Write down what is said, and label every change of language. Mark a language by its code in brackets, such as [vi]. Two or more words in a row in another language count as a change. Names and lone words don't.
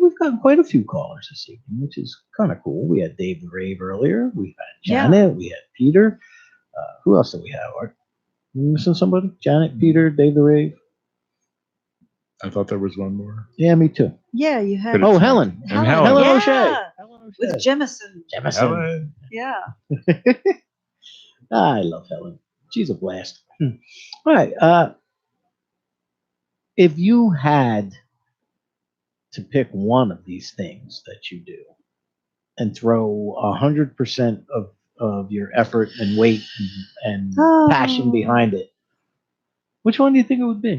[en] We've got quite a few callers this evening, which is kind of cool. We had Dave the Rave earlier. We had Yeah. Janet. We had Peter. Who else do we have? Are we missing somebody? Janet, Peter, Dave the Rave. I thought there was one more. Yeah, me too. Yeah, you had But Oh, it's Helen. And Helen. Helen. Helen Yeah. O'Shea. Helen O'Shea. with Jemison. Jemison. Helen. Yeah. I love Helen. She's a blast. All right. If you had to pick one of these things that you do and throw 100% of your effort and weight and passion behind it, which one do you think it would be?